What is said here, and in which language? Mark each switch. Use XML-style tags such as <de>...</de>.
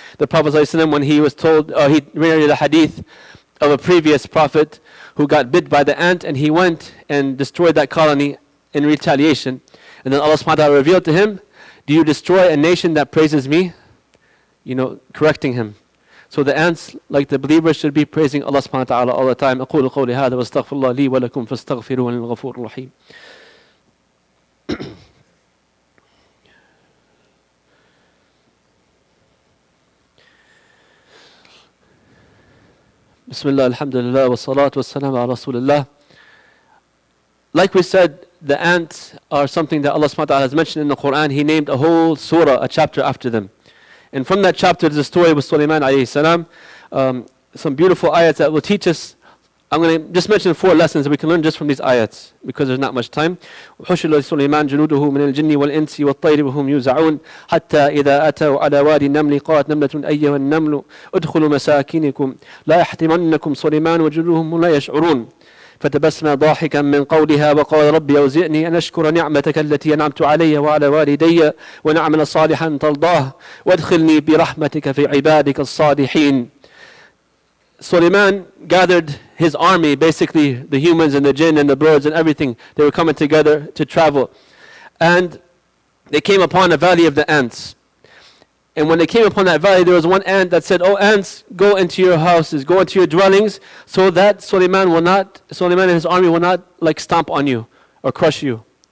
<en>The Prophet ﷺ, when he was told, he narrated a hadith of a previous prophet who got bit by the ant, and he went and destroyed that colony in retaliation. And then Allah subhanahu wa ta'ala revealed to him, do you destroy a nation that praises me? Correcting him. So the ants, like the believers, should be praising Allah subhanahu wa ta'ala all the time.</en> <ar>أقول قولي هذا واستغفر الله لي ولكم فاستغفروه الغفور الرحيم. Bismillah, alhamdulillah, wa salatu wa salam ala rasulillah.</ar> <en>Like we said, the ants are something that Allah subhanahu wa ta'ala has mentioned in the Quran. He named a whole surah, a chapter after them. And from that chapter, there's a story with Sulieman alayhi salam. Some beautiful ayats that will teach us. I'm going to just mention 4 lessons that we can learn just from these ayats, because there's not much time.</en> <ar>وحشر لسليمان جنوده من الجن والإنس والطير وهم يوزعون حتى إذا أتوا على وادي النمل قالت نملة أيها النمل ادخلوا مساكنكم لا يحطمنكم سليمان وجنودهم لا يشعرون فتبسم ضاحكا من قولها وقال ربي أوزعني أن أشكر نعمتك التي أنعمت علي وعلى والدي ونعمل صالحا ترضاه وادخلني برحمتك في عبادك الصالحين.</ar> <en>Sulieman gathered his army, basically the humans and the jinn and the birds and everything. They were coming together to travel. And they came upon a valley of the ants. And when they came upon that valley, there was one ant that said, "Oh ants, go into your houses, go into your dwellings, so that Sulieman and his army will not stomp on you or crush you."</en>